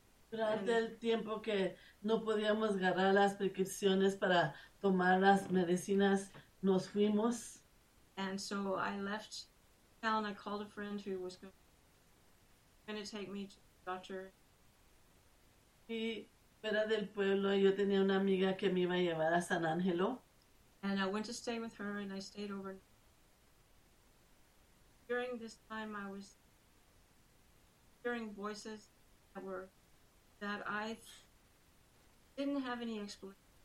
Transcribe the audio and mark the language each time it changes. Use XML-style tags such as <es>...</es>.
<es>Durante el tiempo que no podíamos agarrar las prescripciones para tomar las medicinas, nos fuimos.</es> <en>And so I left town. I called a friend who was going to take me to the doctor.</en> <es>Y fuera del pueblo, yo tenía una amiga que me iba a llevar a San Angelo.</es> <en>And I went to stay with her, and I stayed overnight. During this time, I was hearing voices that I didn't have any explanation.</en>